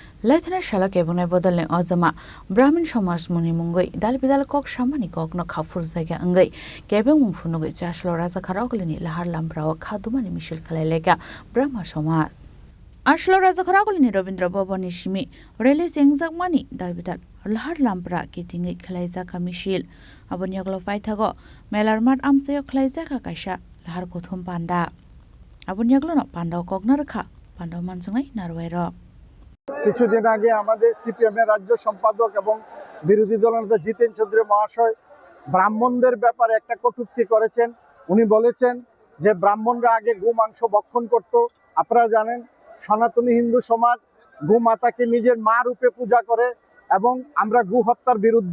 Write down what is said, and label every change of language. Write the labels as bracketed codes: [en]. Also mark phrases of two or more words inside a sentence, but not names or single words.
[trp] Laitana shala kebunai bodalne ozama Brahmin Samas muni mungoi dal bidal kok samani kok no khafur zaiga angai kebeng mungfunugoi chashlo raza kharakulini lahar lambrao khadumani mishil khalaileka Brahma Samas Ashlo raza kharakulini Robindra Bhabani shimi rele sengjak mani dal bidal lahar lambra kitingi khalaiza ka mishil abonyaglo paithago melarmat amsayo khalaiza ka kaisa lahar kothum panda abonyaglo no panda koknar kha panda mansungai narwairo [bn] কিছুদিন আগে আমাদের সিপিএম এর রাজ্য সম্পাদক এবং বিরোধী দলনেতা জিতেন চৌধুরী মহাশয় ব্রাহ্মণদের ব্যাপারে একটা কটূক্তি করেছেন। উনি বলেছেন যে ব্রাহ্মণরা আগে গো মাংস ভক্ষণ করত। আপনারা জানেন সনাতনী হিন্দু সমাজ গো মাতাকে নিজের মা রূপে পূজা করে এবং আমরা গো হত্যার বিরুদ্ধে।